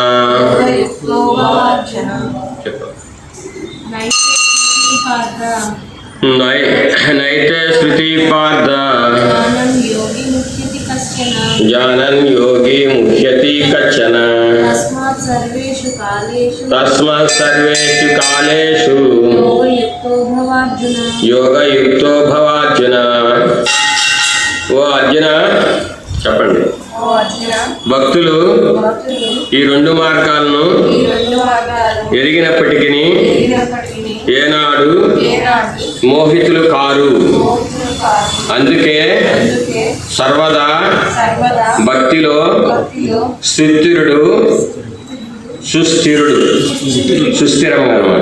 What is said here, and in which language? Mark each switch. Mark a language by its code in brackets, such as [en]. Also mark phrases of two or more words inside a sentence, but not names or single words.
[sa] नैते श्रुति पार्थ जानन् योगी मुह्यति कच्चन तस्मात् सर्वेषु कालेषु योगयुक्तो भवार्जुन। [te] ఓ అర్జున చెప్పండి, భక్తులు ఈ రెండు మార్గాలను ఎరిగినప్పటికీ ఏనాడు మోహితులు కారు. అందుకే సర్వదా భక్తిలో సుస్థిరంగా అన్నమాట.